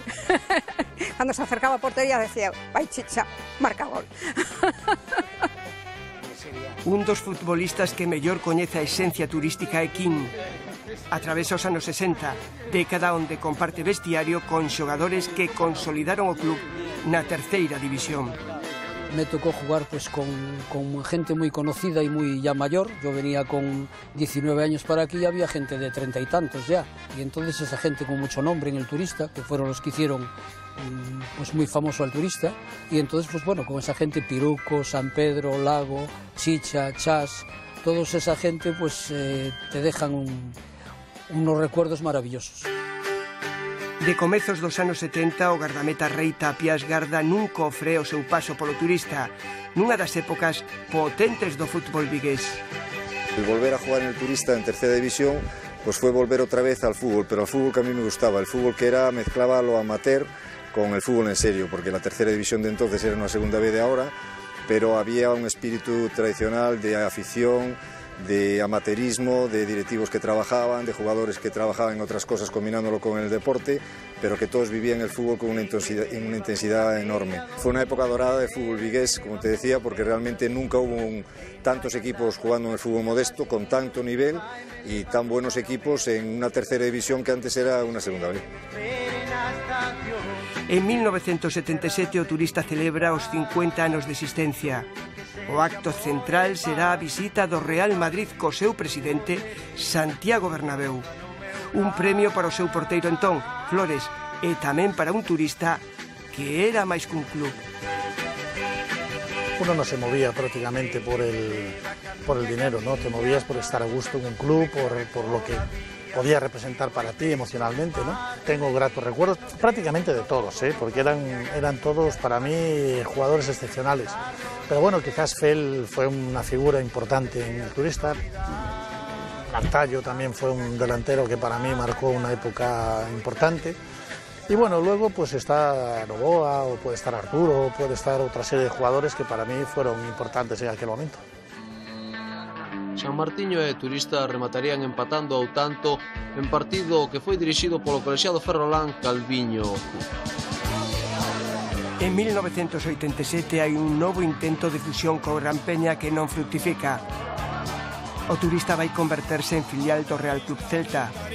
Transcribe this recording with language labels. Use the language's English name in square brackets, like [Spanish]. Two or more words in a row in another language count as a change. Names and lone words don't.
[Galician] Cando se acercaba a portería decía, vai Chicha, marca gol. Un dos futbolistas que mellor coñece a esencia turística é Quín. Atravesa os anos 60, década onde comparte vestiario con xogadores que consolidaron o club na terceira división. [Spanish] Me tocó jugar pues con gente muy conocida y muy ya mayor. Yo venía con 19 años para aquí y había gente de 30 y tantos ya. Y entonces esa gente con mucho nombre en el Turista, que fueron los que hicieron pues muy famoso al Turista. Y entonces pues bueno, con esa gente, Piruco, San Pedro, Lago, Chicha, Chas, toda esa gente pues te dejan unos recuerdos maravillosos. [Galician] De comezos dos anos 70, o gardameta Rei Tapias garda nun cofre o seu paso polo Turista, nunha das épocas potentes do fútbol vigués. [Spanish] El volver a jugar en el Turista en tercera división pues fue volver otra vez al fútbol, pero al fútbol que a mí me gustaba, el fútbol que era mezclaba lo amateur con el fútbol en serio, porque la tercera división de entonces era una segunda B de ahora, pero había un espíritu tradicional de afición, de amateurismo, de directivos que trabajaban, de jugadores que trabajaban en otras cosas combinándolo con el deporte, pero que todos vivían el fútbol con una intensidad enorme. Fue una época dorada de fútbol vigués, como te decía, porque realmente nunca hubo tantos equipos jugando en el fútbol modesto con tanto nivel y tan buenos equipos en una tercera división que antes era una segunda B. [Galician] En 1977 o Turista celebra os 50 anos de existencia. O acto central será a visita do Real Madrid co seu presidente Santiago Bernabéu. Un premio para o seu porteiro entón, Flores, e tamén para un turista que era máis que un club. [Spanish] Uno no se movía prácticamente por el dinero, ¿no? Te movías por estar a gusto en un club, por lo que podía representar para ti emocionalmente, ¿no? Tengo gratos recuerdos prácticamente de todos, porque eran todos para mí jugadores excepcionales. Pero bueno, quizás Fel fue una figura importante en el turista. Cartallo también fue un delantero que para mí marcó una época importante. Y bueno, luego pues está Novoa, o puede estar Arturo, o puede estar otra serie de jugadores que para mí fueron importantes en aquel momento. [Galician] San Martiño e Turista rematarían empatando ao tanto en partido que foi dirixido polo colexiado ferrolán Calviño. En 1987 hai un novo intento de fusión co Gran Peña que non fructifica. O Turista vai converterse en filial do Real Club Celta.